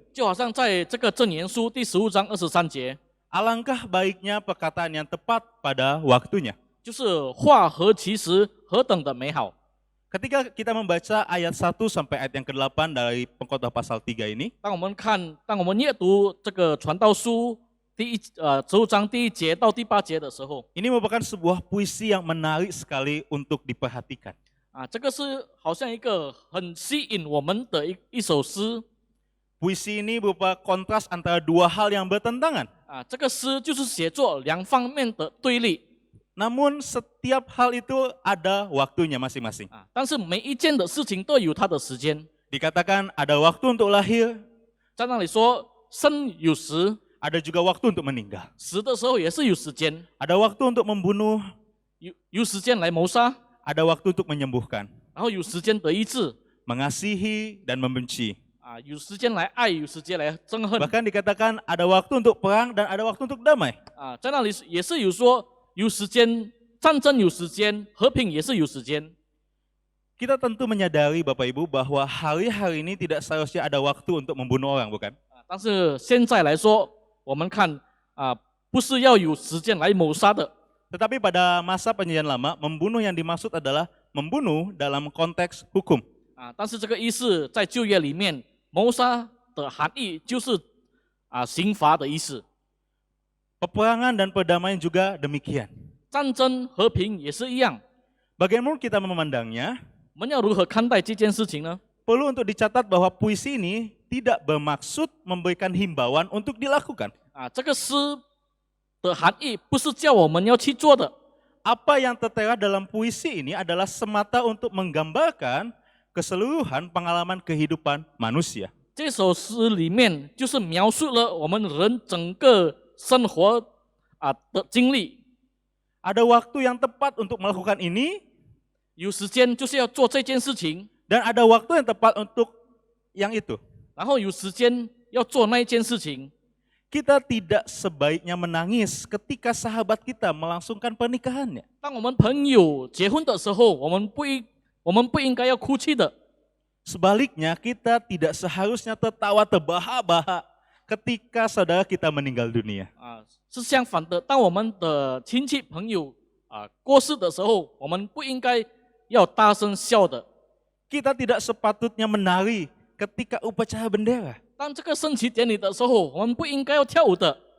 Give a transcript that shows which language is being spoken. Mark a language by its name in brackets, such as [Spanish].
[Chinese] 就好像在这个箴言书第15章23节， [Indonesian] Alangkah baiknya perkataan yang tepat pada waktunya. [Chinese] 就是话何其时，何等的美好。 [Indonesian] Ketika kita membaca ayat 1 sampai ayat yang ke-8 dari pengkhotbah pasal 3 ini, [Chinese] 当我们阅读这个传道书15章第1节到第8节的时候， [Indonesian] ini merupakan sebuah puisi yang menarik sekali untuk diperhatikan. [Chinese] 啊，这个是好像一个很吸引我们的一首诗 [Indonesian] Puisi ini berupa kontras antara dua hal yang bertentangan. [Chinese] 啊，这个诗就是写作两方面的对立 [Indonesian] Namun setiap hal itu ada waktunya masing-masing. [Chinese] 啊，但是每一件的事情都有它的时间， [Indonesian] Dikatakan ada waktu untuk lahir, [Chinese] 在那里说生有时， [Indonesian] ada juga waktu untuk meninggal. [Chinese] 死的时候也是有时间， [Indonesian] Ada waktu untuk membunuh, [Chinese] 有时间来谋杀， [Indonesian] ada waktu untuk menyembuhkan, [Chinese] 然后有时间得医治 [Indonesian] mengasihi dan membenci. [Chinese] 啊，有时间来爱，有时间来憎恨 [Indonesian] Bahkan dikatakan ada waktu untuk perang dan ada waktu untuk damai. [Chinese] 啊，在那里也是有说有时间战争，有时间和平也是有时间。 [Indonesian] Kita tentu menyadari Bapak Ibu bahwa hari-hari ini tidak seharusnya ada waktu untuk membunuh orang, bukan? [Chinese] 但是现在来说，我们看啊，不是要有时间来谋杀的 [Indonesian] Tetapi pada masa perjanjian lama, membunuh yang dimaksud adalah membunuh dalam konteks hukum. [Chinese] 啊，但是这个意思在旧约里面，谋杀的含义就是啊刑罚的意思， [Indonesian] Peperangan dan perdamaian juga demikian. [Chinese] 战争和平也是一样。 [Indonesian] Bagaimana kita memandangnya? [Chinese] 我们要如何看待这件事情呢？ [Indonesian] Perlu untuk dicatat bahwa puisi ini tidak bermaksud memberikan himbauan untuk dilakukan. [Chinese] 啊，这个诗的含义不是叫我们要去做的， [Indonesian] Apa yang tertera dalam puisi ini adalah semata untuk menggambarkan keseluruhan pengalaman kehidupan manusia. [Chinese] 这首诗里面就是描述了我们人整个生活啊的经历。 [Indonesian] Ada waktu yang tepat untuk melakukan ini, [Chinese] 有时间就是要做这件事情， [Indonesian] dan ada waktu yang tepat untuk yang itu. [Chinese] 然后有时间要做那一件事情。 [Indonesian] Kita tidak sebaiknya menangis ketika sahabat kita melangsungkan pernikahannya. [Chinese] 当我们朋友结婚的时候，我们不应该要哭泣的。 [Indonesian] Sebaliknya, kita tidak seharusnya tertawa terbahak-bahak ketika saudara kita meninggal dunia. [Chinese] 啊，是相反的。当我们的亲戚朋友啊过世的时候，我们不应该要大声笑的。 [Indonesian] Kita tidak sepatutnya menari ketika upacara bendera. [Chinese] 当这个升旗典礼的时候，我们不应该要跳舞的。